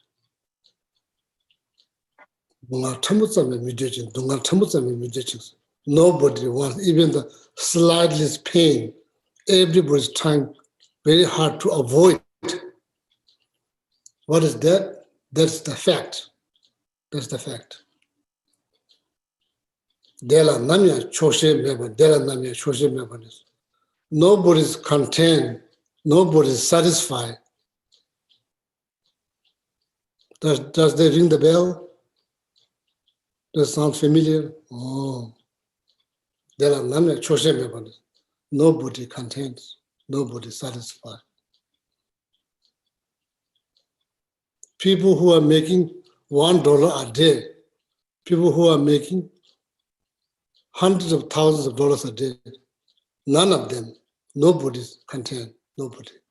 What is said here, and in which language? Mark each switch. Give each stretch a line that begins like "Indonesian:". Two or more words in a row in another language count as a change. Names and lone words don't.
English: Nobody wants even the slightest pain. Everybody's trying very hard to avoid. What is that? That's the fact. That's the fact.
Tibetan: Dela namya choshe meban, dela namya choshe meban.
English: Nobody's content, nobody's satisfied. Does they ring the bell? Does it sound familiar?
Tibetan: Oh, dela namya choshe meban.
English: Nobody content, nobody satisfied. People who are making $1 a day, people who are making hundreds of thousands of dollars a day, none of them, nobody's content, nobody.